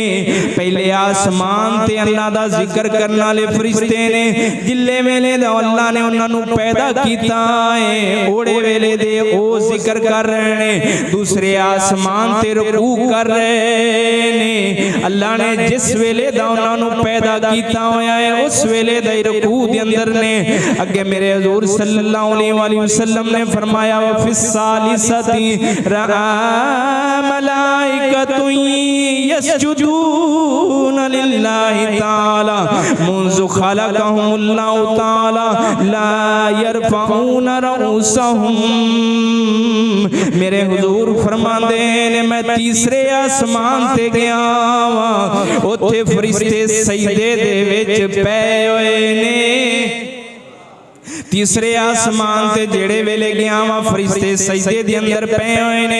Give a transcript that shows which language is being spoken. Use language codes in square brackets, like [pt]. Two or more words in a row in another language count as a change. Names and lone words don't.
[pa] ਪਹਿਲੇ ਆਸਮਾਨ ਤੇ ਅੱਲਾਹ ਦਾ ਜ਼ਿਕਰ ਕਰਨੇ ਵਾਲੇ ਫ਼ਰਿਸ਼ਤੇ ਨੇ, ਜਿਸ ਵੇਲੇ ਦਾ ਅੱਲਾਹ ਨੇ ਉਨ੍ਹਾਂ ਨੂੰ ਪੈਦਾ ਕੀਤਾ ਹੈ ਓਡੇ ਵੇਲੇ ਦੇ ਓ ਜ਼ਿਕਰ ਕਰ ਰਹੇ ਨੇ। ਦੂਸਰੇ ਆਸਮਾਨ ਤੇ ਰੁਕੂ ਕਰ ਰਹੇ ਨੇ। ਅੱਲਾਹ ਨੇ ਜਿਸ ਵੇਲੇ ਦਾ ਉਨ੍ਹਾਂ ਨੂੰ ਪੈਦਾ ਕੀਤਾ ਹੋਇਆ ਹੈ ਉਸ ਵੇਲੇ ਦਾ ਰੁਕੂ ਦੇ ਅੰਦਰ ਨੇ। ਅੱਗੇ ਮੇਰੇ ਹੁਜ਼ੂਰ [ar] صلى الله عليه وسلم [pa] ਨੇ ਫ਼ਰਮਾਇਆ [ar] وفي الثالثة ملائكة يسجدون لله تعالى منذ خلقهم الله تعالى لا يرفعون رؤوسهم. [pa] ਮੇਰੇ ਹੁਜ਼ੂਰ ਫ਼ਰਮਾਂਦੇ ਨੇ ਮੈਂ ਤੀਸਰੇ ਆਸਮਾਨ ਤੇ ਗਿਆ ਵਾ, ਉੱਥੇ ਫ਼ਰਿਸ਼ਤੇ ਸਜਦੇ ਦੇ ਵਿਚ ਪੈ ਹੋਏ ਨੇ। ਤੀਸਰੇ ਆਸਮਾਨ ਤੇ ਜਿਹੜੇ ਵੇਲੇ ਗਿਆ ਵਾ ਫ਼ਰਿਸ਼ਤੇ ਸਜਦੇ ਦੇ ਅੰਦਰ ਪੇ ਹੋਏ ਨੇ।